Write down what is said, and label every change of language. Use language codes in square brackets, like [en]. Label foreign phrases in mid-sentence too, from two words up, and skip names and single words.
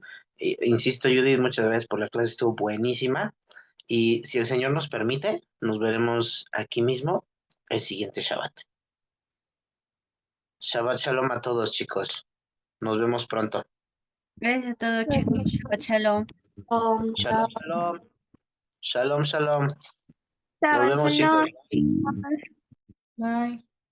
[es] Insisto, Judith, muchas gracias por la clase, estuvo buenísima. Y si el Señor nos permite, nos veremos aquí mismo el siguiente Shabbat. [he] שבת שלום [es] a todos, chicos. Nos vemos pronto. Gracias a todos, chicos. [he] שבת שלום. שלום, שלום. שלום, שלום. [es] Nos Shabbat vemos, shalom. chicos. Bye.